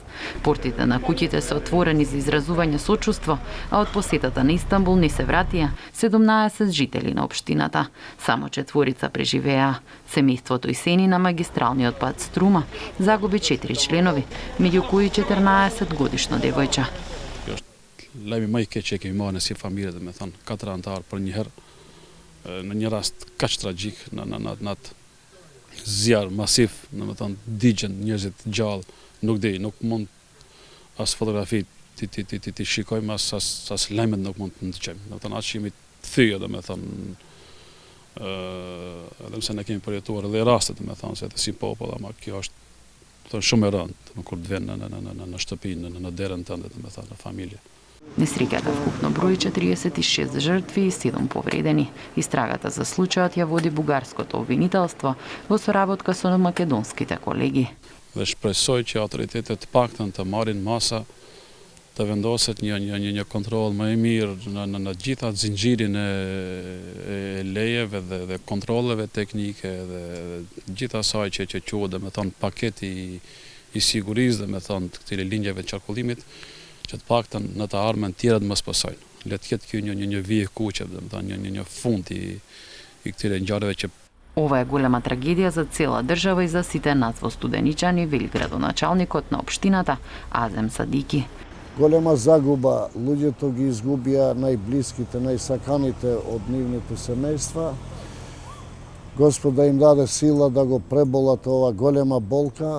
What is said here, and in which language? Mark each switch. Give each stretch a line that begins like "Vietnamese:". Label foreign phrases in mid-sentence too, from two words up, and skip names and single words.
Macedonian: Портите на куќите се отворени за изразување сочувство, а од посетата на Истанбул не се вратија 17 жители на општината. Само 4 преживеа. Семејството Исени на магистралниот пат Струма загуби 4 членови, меѓу кои 14 годишно девојче.
Albanian: Lajmi më i keq që kemi marrë në si familje, dhe me thënë, 4 antarë për një herë, në një rast kaq tragjik, në atë zjarr masiv, në me thënë, digjen njerëzit gjallë, nuk mund as fotografi ti shikojmë, as lajmet nuk mund të ndëgjojmë. Dhe me thënë, atë që jemi të thyje, dhe me thënë, edhe mëse ne kemi përjetuar edhe rastet, dhe me thënë, se të si popull, ama kjo është shumë e rëndë, kur të vjen në shtëpinë, në derën tënde, dhe me thënë, në familje.
Macedonian: Несреќата вкупно брои 46 жртви и 7 повредени. Истрагата за случајот ја води бугарското обвинителство во соработка со македонските колеги.
Albanian: Dhe shpresoj që autoritetet të paktën të marrin masa, të vendoset një kontroll më i mirë në gjitha zinxhirin e lejeve dhe kontrolleve teknike dhe gjitha asaj që quhet, dhe me thonë, paketi i sigurisë, dhe me thonë, të këtyre linjave të qarkullimit, që të paktën në të ardhmen tjera të mos pasojnë. Le të ketë kjo një vijë kuqe, domethënë një fund i këtyre ngjarjeve që
Macedonian: Ова е голема трагедија за цела држава и за сите нас во Студеничани, вели градоначалникот на општината Азем Садики. Голема загуба, луѓето ги изгубија најблиските, најсаканите од нивните семејства. Господ да им даде сила да го преболат ова голема болка.